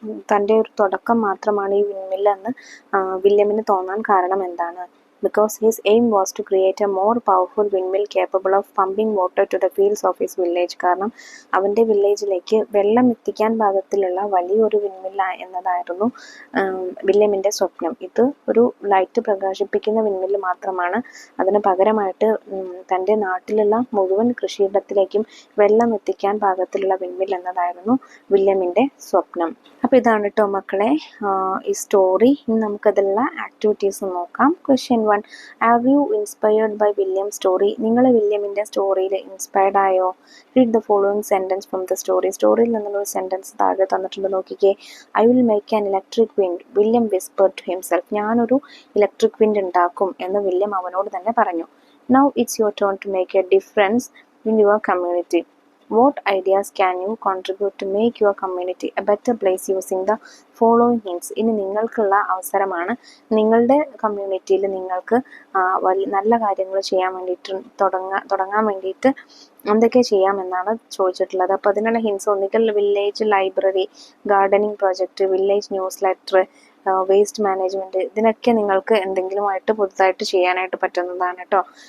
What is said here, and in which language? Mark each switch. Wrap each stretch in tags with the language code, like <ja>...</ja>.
<ml>തൻ്റെ ഒരു തുടക്കം മാത്രമാണ് ഈ വിൻമില്ലെന്ന് വില്യമിന് തോന്നാൻ കാരണം എന്താണ്?</ml> <en>Because his aim was to create a more powerful windmill capable of pumping water to the fields of his village.</en> <ml>കാരണം അവൻ്റെ വില്ലേജിലേക്ക് വെള്ളം എത്തിക്കാൻ പാകത്തിലുള്ള വലിയൊരു വിൻമില്ല എന്നതായിരുന്നു വില്യമിൻ്റെ സ്വപ്നം. ഇത് ഒരു ലൈറ്റ് പ്രകാശിപ്പിക്കുന്ന വിൻമില്ല് മാത്രമാണ്. അതിന് പകരമായിട്ട് തൻ്റെ നാട്ടിലുള്ള മുഴുവൻ കൃഷിയിടത്തിലേക്കും വെള്ളം എത്തിക്കാൻ പാകത്തിലുള്ള വിൻമിൽ എന്നതായിരുന്നു വില്യമിൻ്റെ സ്വപ്നം. അപ്പോൾ ഇതാണ് കേട്ടോ മക്കളെ ഈ സ്റ്റോറി. ഇനി നമുക്കതിലുള്ള ആക്ടിവിറ്റീസ് നോക്കാം. Question 1.</ml> <en>Are you inspired by William story?</en> <ml>നിങ്ങൾ വില്യമിൻ്റെ സ്റ്റോറിയിൽ ഇൻസ്പയർഡ് ആയോ?</ml> <en>Read the following sentence from the story.</en> <ml>സ്റ്റോറിയിൽ നിന്നുള്ള ഒരു സെൻറ്റൻസ് താഴെ തന്നിട്ടുണ്ട്, നോക്കിക്കേ.</ml> <en>I will make an electric wind, William whispered to himself.</en> <ml>ഞാനൊരു ഇലക്ട്രിക് വിൻഡ് ഉണ്ടാക്കും എന്ന് വില്യം അവനോട് തന്നെ പറഞ്ഞു.</ml> <en>Now it's your turn to make a difference in your community. What ideas can you contribute to make your community a better place using the following hints?</en> <ml>ഇനി നിങ്ങൾക്കുള്ള അവസരമാണ്. നിങ്ങളുടെ കമ്മ്യൂണിറ്റിയിൽ നിങ്ങൾക്ക് നല്ല കാര്യങ്ങൾ ചെയ്യാൻ വേണ്ടിയിട്ട് തുടങ്ങാൻ വേണ്ടിയിട്ട് എന്തൊക്കെ ചെയ്യാമെന്നാണ് ചോദിച്ചിട്ടുള്ളത്. അപ്പോൾ അതിനുള്ള ഹിൻസ് ഒന്നുകിൽ village library, gardening project, village news letter, waste management, ഇതിനൊക്കെ നിങ്ങൾക്ക് എന്തെങ്കിലുമായിട്ട് പുതുതായിട്ട് ചെയ്യാനായിട്ട് പറ്റുന്നതാണ് കേട്ടോ.</ml>